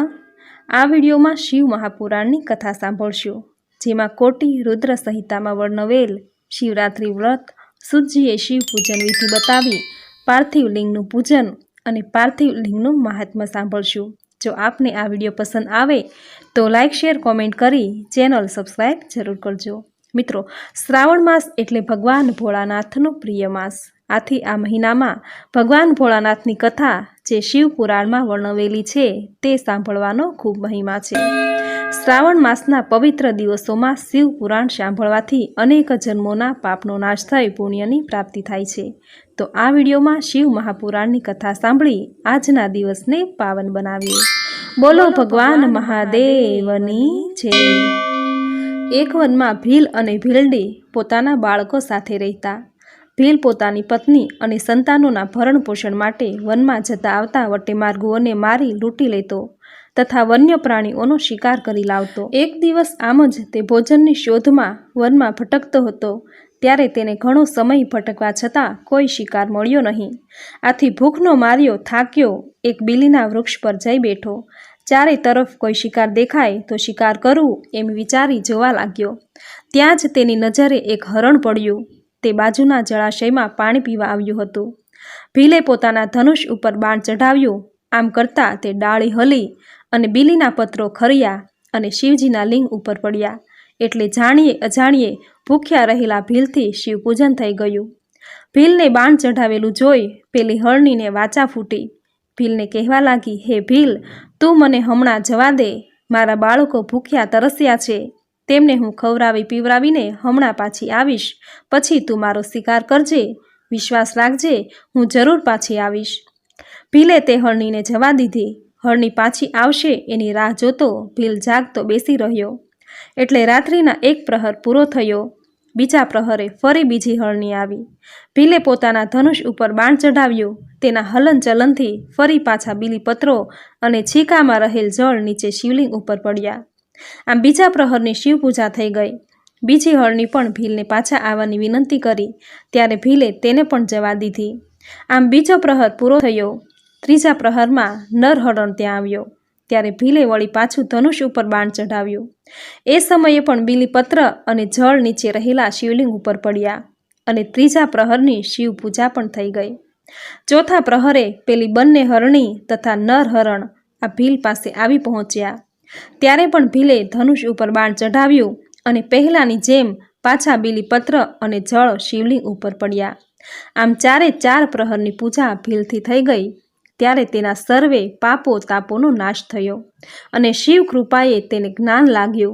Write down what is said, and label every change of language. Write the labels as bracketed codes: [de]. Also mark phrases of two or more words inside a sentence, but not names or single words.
[gu] આ વિડિયો મેં શિવ મહાપુરાણ કી કથા સાંભળશો, જેમાં કોટિ રુદ્ર સંહિતા મેં વર્ણવેલ શિવરાત્રિ વ્રત, સૂતજીએ શિવ પૂજન વિધિ બતાવી પાર્થિવ લિંગનુ પૂજન ઔર પાર્થિવ લિંગનુ મહાત્મ્ય સાંભળશો। જો આપને આ વિડિયો પસંદ આવે તો [en] like share comment [gu] કરી [en] channel subscribe [gu] જરૂર કરજો। મિત્રો, શ્રાવણ માસ એટલે ભગવાન ભોળાનાથનો પ્રિય માસ। આથી આ મહીના મેં ભગવાન ભોળાનાથની કથા જે શિવ પુરાણ મેં વર્ણવેલી છે તે સાંભળવાનો ખૂબ મહિમા છે। શ્રાવણ માસના પવિત્ર દિવસો મેં શિવ પુરાણ સાંભળવાથી અનેક જન્મોના પાપનો નાશ થઈ પુણ્યની પ્રાપ્તિ થાય છે। તો આ વિડિયો મેં શિવ મહાપુરાણની કથા સાંભળી આજના દિવસને પાવન બનાવીએ। બોલો ભગવાન મહાદેવની જય। એક વન મેં ભીલ અને ભીલડી પોતાના બાળકો સાથે રહતા। ભીલ પોતાની પત્ની અને સંતાનોના ભરણ પોષણ માટે વન મેં જતા આવતા વટેમાર્ગુઓને મારી લૂંટી લેતો તથા વન્ય પ્રાણીઓનો શિકાર કરી લાવતો। એક દિવસ આમ જ તે ભોજનની શોધમાં વનમાં ભટકતો હતો, ત્યારે તેને ઘણો સમય ભટકવા છતાં કોઈ શિકાર મળ્યો નહીં। આથી ભૂખનો માર્યો થાક્યો એક બીલીના વૃક્ષ પર જઈ બૈઠો। ચારે તરફ કોઈ શિકાર દેખાય તો શિકાર કરૂં એમ વિચારી જોવા લાગ્યો। ત્યાં જ તેની નજરે એક હરણ પડ્યું। તે બાજુના જળાશયમાં પાણી પીવા આવ્યું હતું। ભીલે પોતાના ધનુષ ઉપર બાણ ચઢાવ્યું। આમ કરતા તે ડાળી હલી અને બીલીના પત્રો ખર્યા અને શિવજીના લિંગ ઉપર પડ્યા। એટલે જાણીએ અજાણીએ ભૂખ્યા રહેલા ભીલથી શિવ પૂજન થઈ ગયું। ભીલને બાણ ચઢાવેલું જોઈ પેલી હળનીને વાચા ફૂટી। ભીલને કહેવા લાગી, હે ભીલ, તૂ મને હમણાં જવા દે। મારા બાળકો ભૂખ્યા તરસ્યા છે, તેમને હૂં ખવરાવી પીવરાવીને હમણાં પાછી આવીશ। પછી તૂ મારો શિકાર કરજે। વિશ્વાસ રાખજે, હૂં જરૂર પાછી આવીશ। ભીલે તે હળનીને જવા દીધી। હળની પાછી આવશે એની રાહ જોતો ભીલ જાગતો બેસી રહ્યો। એટલે રાત્રિના એક પ્રહર પૂરો થયો। બીજા પ્રહરે ફરી બીજી હળની આવી। ભીલે પોતાના ધનુષ ઉપર બાણ ચઢાવ્યું। તેના હલન ચલનથી ફરી પાછા બીલીપત્રો અને છીકામાં રહેલ જળ નીચે શિવલિંગ ઉપર પડ્યા। આમ બીજા પ્રહરની શિવ પૂજા થઈ ગઈ। બીજી હળની પણ ભીલને પાછા આવવાની વિનંતી કરી, ત્યારે ભીલે તેને પણ જવા દીધી। આમ બીજો પ્રહર પૂરો થયો। ત્રીજા પ્રહરમાં નર હરણ ત્યાં આવ્યો। ત્યારે ભીલે વળી પાછું ધનુષ ઉપર બાણ ચઢાવ્યું। એ સમયે પણ બીલીપત્ર અને જળ નીચે રહેલા શિવલિંગ ઉપર પડ્યા અને ત્રીજા પ્રહરની શિવ પૂજા પણ થઈ ગઈ। ચૌથા પ્રહરે પેલી બંને હરણી તથા નર હરણ આ ભીલ પાસે આવી પહોંચ્યા। ત્યારે પણ ભીલે ધનુષ ઉપર બાણ ચઢાવ્યું અને પહેલાની જેમ પાછા બીલીપત્ર અને જળ શિવલિંગ ઉપર પડ્યા। આમ ચારે ચાર પ્રહરની પૂજા ભીલથી થઈ ગઈ। ત્યારે તેના સર્વે પાપો તાપોનો નાશ થયો અને શિવ કૃપાએ તેને જ્ઞાન લાગ્યું।